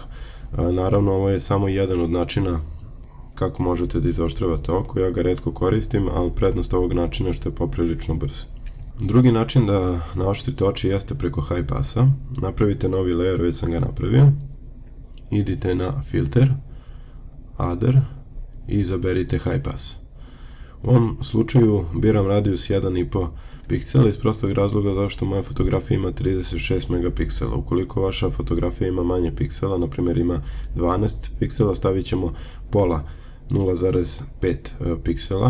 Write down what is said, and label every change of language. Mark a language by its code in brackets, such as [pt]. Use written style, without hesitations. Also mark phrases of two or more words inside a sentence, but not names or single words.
[sr] Naravno, ovo je samo jedan od načina kako možete da izoštravate oko. Ja ga retko koristim, ali prednost ovog načina što je poprilično brz. Drugi način da naoštrite oči jeste preko [en] high passa. [sr] Napravite novi layer, već sam ga napravio. Idite na filter, other i izaberite [en] high pass. [sr] U ovom slučaju biram radius 1,5 piksela iz prostog razloga zašto moja fotografija ima 36 megapiksela. Ukoliko vaša fotografija ima manje piksela, na primjer ima 12 piksela, stavit ćemo pola 0,5 piksela.